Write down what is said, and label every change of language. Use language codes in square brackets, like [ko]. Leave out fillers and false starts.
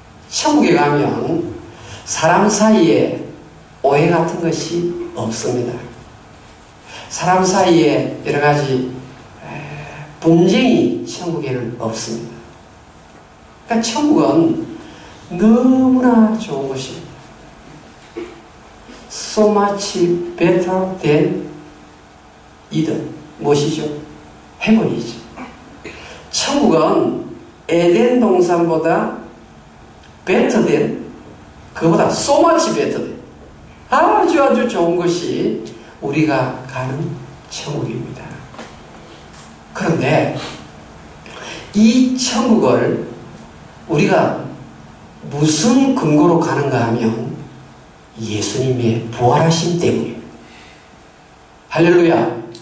[ko] 천국에 가면 사람 사이에 오해 같은 것이 없습니다. 사람 사이에 여러 가지 분쟁이 천국에는 없습니다. 그러니까 천국은 너무나 좋은 것입니다. [en] So much better than Eden. [ko] 무엇이죠? 헤븐이죠. 천국은 에덴 동산보다 [en] better than, [ko] 그보다 [en] so much better than, [ko] 아주 좋은 것이 우리가 가는 천국입니다. 그런데 이 천국을 우리가 무슨 근거로 가는가 하면 예수님의 부활하심 때문입니다. 할렐루야.